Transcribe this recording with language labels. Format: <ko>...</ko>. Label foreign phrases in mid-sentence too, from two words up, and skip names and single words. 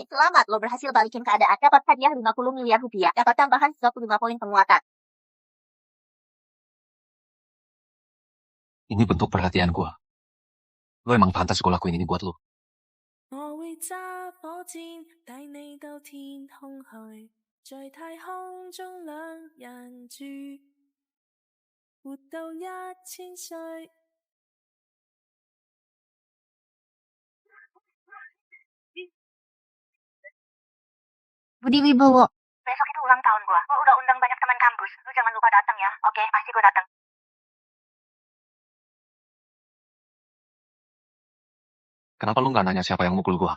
<id>Selamat, lo berhasil balikin keadaan. Dapat hadiah 50 miliar rupiah. Dapat tambahan 35 poin penguatan. Ini bentuk perhatian gua. Lo emang pantas gua lakuin ini buat lo.</id> <yue>我會揸火箭帶你到天空去，在太空中兩人住，活到1000歲。</yue> <id>Budi Wibowo. Besok itu ulang tahun gua. Gua udah undang banyak teman kampus. Lu jangan lupa datang ya. Oke, pasti gua datang. Kenapa lu nggak nanya siapa yang mukul gua?</id>